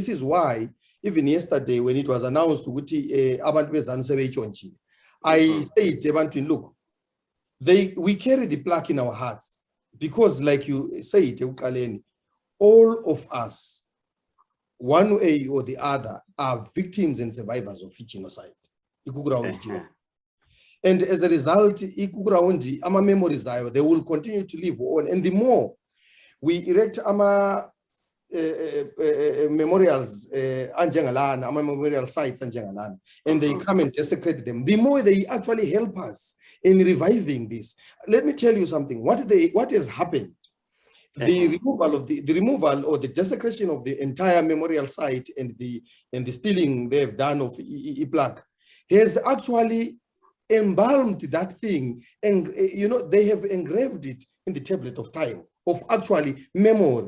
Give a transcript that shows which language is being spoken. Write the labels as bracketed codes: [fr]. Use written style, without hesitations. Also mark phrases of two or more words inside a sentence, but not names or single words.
[en] This is why even yesterday when it was announced, I said, look, we carry the plaque in our hearts because, like you said, all of us, one way or the other, are victims and survivors of genocide. And as a result, ama memories they will continue to live on. And the more we erect ama memorials ama memorial sites and they come and desecrate them, the more they actually help us in reviving this. Let me tell you something. What has happened? The removal or the desecration of the entire memorial site and the stealing they've done of Plaque has actually embalmed that thing, and they have engraved it in the tablet of time of actually memory.